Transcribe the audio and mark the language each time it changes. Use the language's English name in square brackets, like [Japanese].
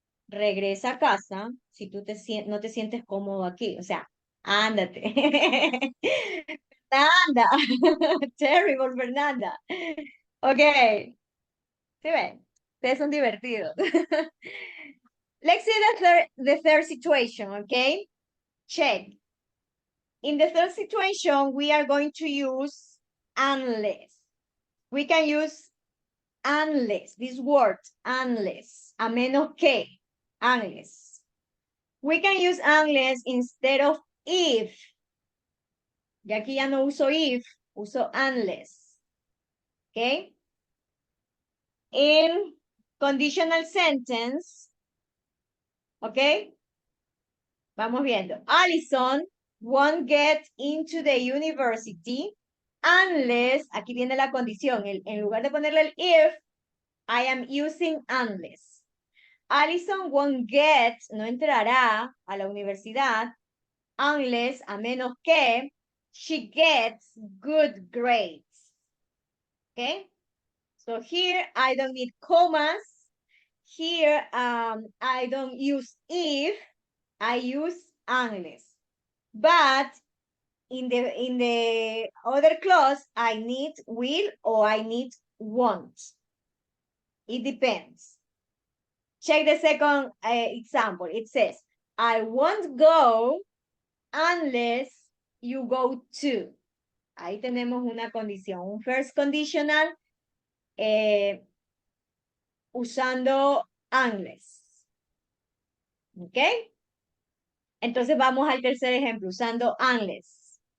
[Spanish] Regresa a casa si tú no te sientes cómodo aquí. O sea, ándate. Fernanda. Terrible, Fernanda. Ok. ¿Sí ven? Ustedes son divertidos. [English] Let's see the third situation, okay? Check. In the third situation, we are going to use unless. We can use unless, this word, unless, [Spanish] a menos que, [English] unless. We can use unless instead of if. [Spanish] Y aquí ya no uso if, uso unless. [English] Okay? In conditional sentence, okay? [Spanish] Vamos viendo. [English] Allison won't get into the university unless, [Spanish] aquí viene la condición, en lugar de ponerle el if, [English] I am using unless. Allison won't get, [Spanish] no entrará a la universidad [English] unless, [Spanish] a menos que, [English] she gets good grades. Okay? So here I don't need commas. here, I don't use if, I use unless. But in the other clause, I need will or I need won't. It depends. Check the second example. It says, I won't go unless you go to. [Spanish] Ahí tenemos una condición, un first conditional usando unless. ¿Ok? Entonces vamos al tercer ejemplo, usando unless.